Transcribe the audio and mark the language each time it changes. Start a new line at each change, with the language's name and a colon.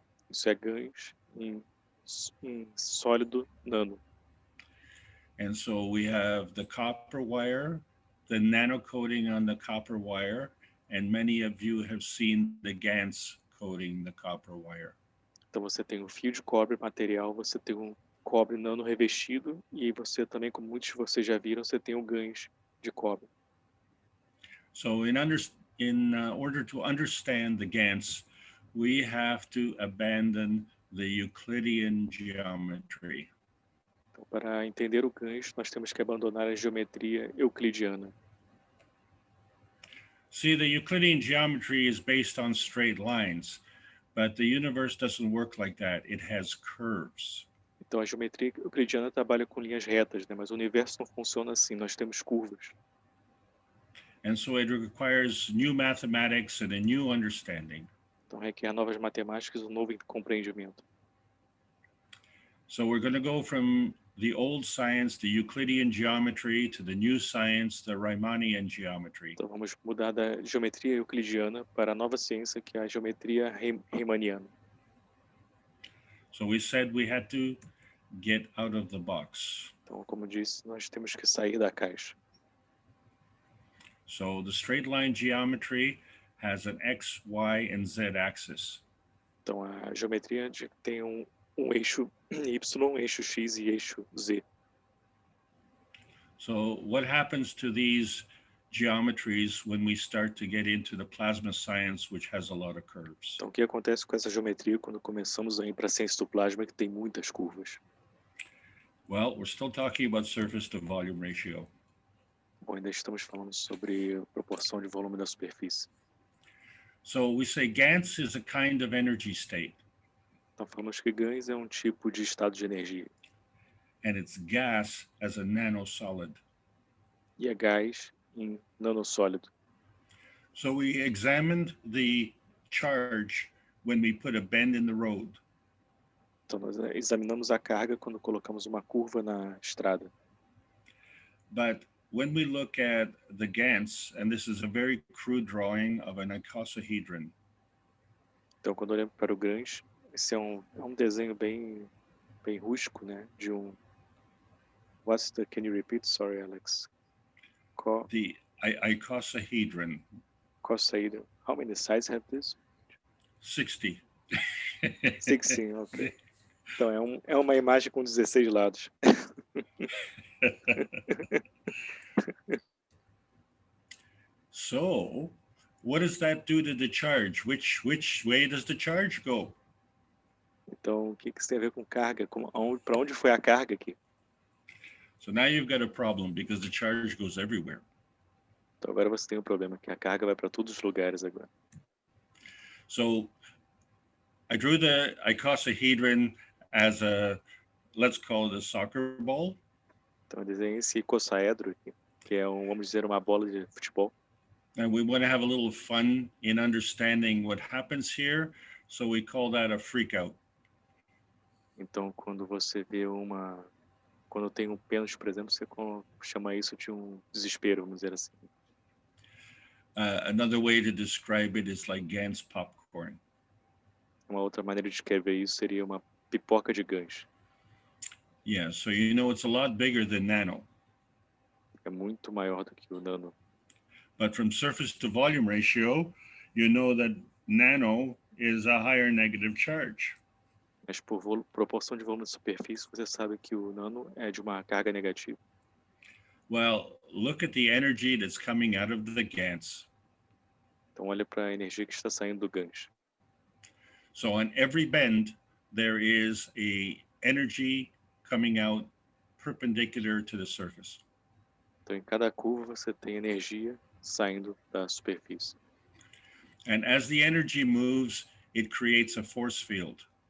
Portuguese: Isso é Gans em sólido nano.
English: And so we have the copper wire, the nano coating on the copper wire, and many of you have seen the Gans coating the copper wire.
Portuguese: Então você tem um fio de cobre material, você tem um cobre nano revestido e você também, como muitos de vocês já viram, você tem o Gans de cobre.
English: So in order to understand the Gans, we have to abandon the Euclidean geometry.
Portuguese: Então, para entender o Gans, nós temos que abandonar a geometria euclidiana.
English: See, the Euclidean geometry is based on straight lines, but the universe doesn't work like that. It has curves.
Portuguese: Então, a geometria euclidiana trabalha com linhas retas, né? Mas o universo não funciona assim, nós temos curvas.
English: And so it requires new mathematics and a new understanding.
Portuguese: Então, requer novas matemáticas e um novo compreendimento.
English: So we're going to go from the old science, the Euclidean geometry, to the new science, the Riemannian geometry.
Portuguese: Então, vamos mudar da geometria euclidiana para a nova ciência, que é a geometria riemanniana.
English: So we said we had to get out of the box.
Portuguese: Então, como disse, nós temos que sair da caixa.
English: So the straight line geometry has an X, Y, and Z axis.
Portuguese: Então, a geometria tem um eixo Y, um eixo X e eixo Z.
English: So what happens to these geometries when we start to get into the plasma science, which has a lot of curves?
Portuguese: Então, o que acontece com essa geometria quando começamos a ir para a ciência do plasma, que tem muitas curvas?
English: Well, we're still talking about surface to volume ratio.
Portuguese: Bom, ainda estamos falando sobre a proporção de volume da superfície.
English: So we say Gans is a kind of energy state.
Portuguese: Então, falamos que Gans é um tipo de estado de energia.
English: And it's gas as a nanosolid.
Portuguese: E é gás em nanossólido.
English: So we examined the charge when we put a bend in the road.
Portuguese: Então, nós examinamos a carga quando colocamos uma curva na estrada.
English: But when we look at the Gans, and this is a very crude drawing of an icosahedron.
Portuguese: Então, quando olhamos para o Gans, esse é um desenho bem rústico, né? De um...
English: Can you repeat? Sorry, Alex. The icosahedron. Icosahedron. How many sides have this? 60. 16, ok.
Portuguese: Então, é uma imagem com 16 lados.
English: So, what does that do to the charge? Which way does the charge go?
Portuguese: Então, o que isso tem a ver com carga? Para onde foi a carga aqui?
English: So now you've got a problem because the charge goes everywhere.
Portuguese: Então, agora você tem um problema, que a carga vai para todos os lugares agora.
English: So, I drew the icosahedron as let's call it a soccer ball.
Portuguese: Então, eu desenhei esse icosaedro aqui, que é, vamos dizer, uma bola de futebol.
English: And we want to have a little fun in understanding what happens here, so we call that a freak out.
Portuguese: Então, quando você vê quando tem um pênalti, por exemplo, você chama isso de um desespero, vamos dizer assim.
English: Another way to describe it is like Gans popcorn.
Portuguese: Uma outra maneira de escrever isso seria uma pipoca de Gans.
English: Yeah, so you know it's a lot bigger than nano.
Portuguese: É muito maior do que o nano.
English: But from surface to volume ratio, you know that nano is a higher negative charge.
Portuguese: Mas por proporção de volume de superfície, você sabe que o nano é de uma carga negativa.
English: Well, look at the energy that's coming out of the Gans.
Portuguese: Então olha para a energia que está saindo do Gans.
English: So on every bend, there is a energy coming out perpendicular to the surface.
Portuguese: Então em cada curva você tem energia saindo da superfície.
English: And as the energy moves, it creates a force field.